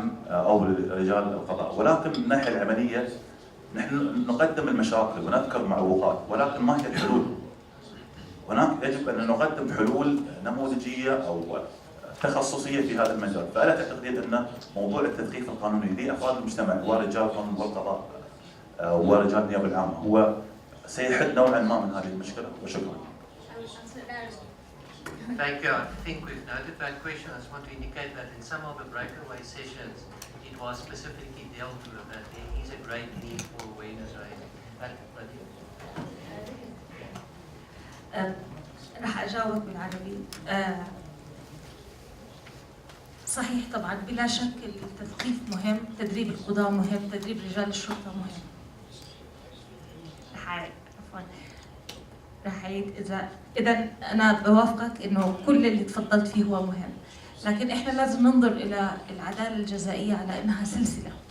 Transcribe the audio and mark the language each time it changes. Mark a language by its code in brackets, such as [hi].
[ar] أو لرجال القضاء، ولكن من الناحية العملية نحن نقدم المشاكل ونذكر معوقات، ولكن ما هي الحلول؟ هناك يجب أن نقدم حلول نموذجية أو تخصصية في هذا المجال. فألا تعتقدين أن موضوع التثقيف القانوني لأفراد المجتمع ورجال القانون والقضاء ورجال النيابة العامة هو سيحد نوعا ما من هذه المشكلة؟ وشكرا. [en] Thank you. I think we've noted that question. I just want to indicate that in some of the breakaway sessions, it was specifically dealt with that there is a great need for awareness raising. [ar] راح أجاوب بالعربي. صحيح طبعا بلا شك التثقيف مهم، تدريب القضاة مهم، تدريب رجال الشرطة مهم. عفوا. راح أعيد إذا أنا بوافقك إنه كل اللي تفضلت فيه هو مهم، لكن إحنا لازم ننظر إلى العدالة الجزائية على إنها سلسلة.